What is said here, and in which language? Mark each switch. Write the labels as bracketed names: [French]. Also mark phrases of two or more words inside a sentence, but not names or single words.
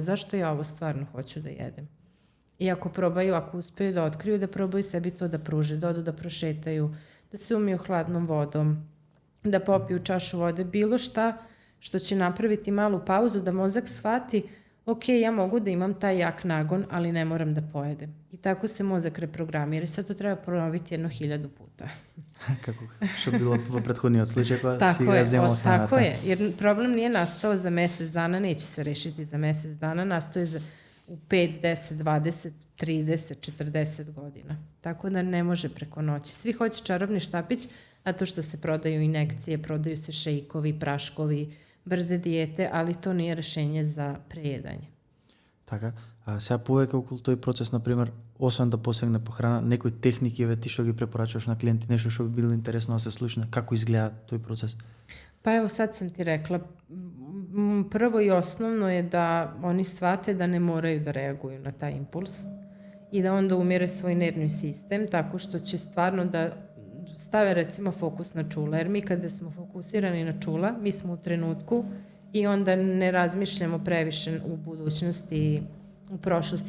[Serbian] Zašto ja ovo stvarno hoću da jedem? I ako probaju, ako uspeju da otkriju, da probaju sebi to da pruže, da odu da prošetaju, da se umiju hladnom vodom, da popiju čašu vode, bilo šta što će napraviti malu pauzu, da mozak shvati ok, ja mogu da imam taj jak nagon, ali ne moram da pojedem. I tako se mozak reprogramira. Sad to treba ponoviti 1000 puta. [Macedonian] Како што било во претходниот случај, кога си ga земал храната. [Serbian] Tako je, jer problem nije nastao za mesec dana, neće se rešiti za mesec dana, nastao je u 5, 10, 20, 30, 40 godina. Tako da ne može preko noći. Svi hoće čarobni štapić, a to što se prodaju injekcije, prodaju se šejkovi, praškovi, brze dijete, ali to nije rešenje za prejedanje. [Macedonian] Така, сега повеќе околу тој процес, например, освен да посегне по храна, некои техники ти што ги препорачуваш на клиенти, нешто што би било интересно да се слушне, како изгледа тој процес? [Serbian] Pa evo sad sam ti rekla, prvo i osnovno je da oni shvate da ne moraju da reaguju na taj impuls i da onda umire svoj nervni sistem tako što će stvarno da stave recimo fokus na čula, jer mi kada smo fokusirani na čula, mi smo u trenutku i onda ne razmišljamo previše u budućnosti, u prošlosti.